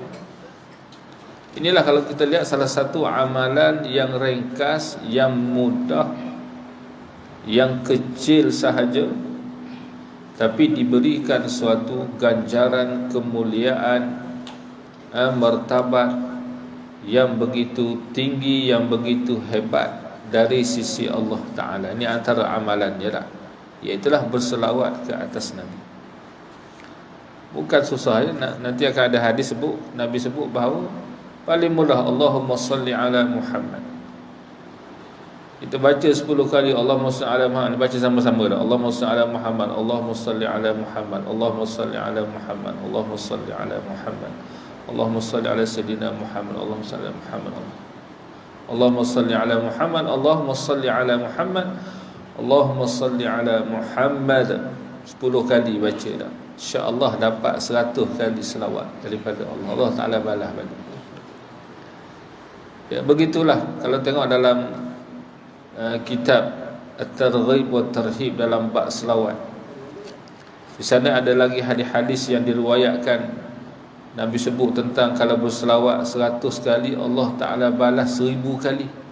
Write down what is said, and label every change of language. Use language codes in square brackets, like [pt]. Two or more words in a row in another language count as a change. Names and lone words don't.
[ms] Inilah kalau kita lihat salah satu amalan yang ringkas, yang mudah, yang kecil sahaja, tapi diberikan suatu ganjaran, kemuliaan, martabat yang begitu tinggi, yang begitu hebat dari sisi Allah Ta'ala. Ini antara amalannya lah, iaitulah berselawat ke atas Nabi. Bukan susah ya. Nanti akan ada hadis sebut, Nabi sebut bahawa paling mudah [ar] اللهم صل على محمد. [ms] Kita baca 10 kali [ar] اللهم صل على محمد, [ms] baca sama-sama dah. [ar] اللهم صل على محمد، اللهم صل على محمد، اللهم صل على محمد، اللهم صل على محمد، اللهم صل على سيدنا محمد، اللهم صل على محمد، اللهم صل على محمد، اللهم صل على محمد، اللهم صل على محمد. [ms] 10 kali baca dah, [ar] إن شاء الله [ms] dapat 100 kali selawat daripada Allah. Allah Ta'ala balas balik. Ya, begitulah kalau tengok dalam kitab At-Targhib wa Tarhib dalam bab selawat. Di sana ada lagi hadis-hadis yang diriwayatkan, Nabi sebut tentang kalau berselawat 100 kali Allah Ta'ala balas 1000 kali.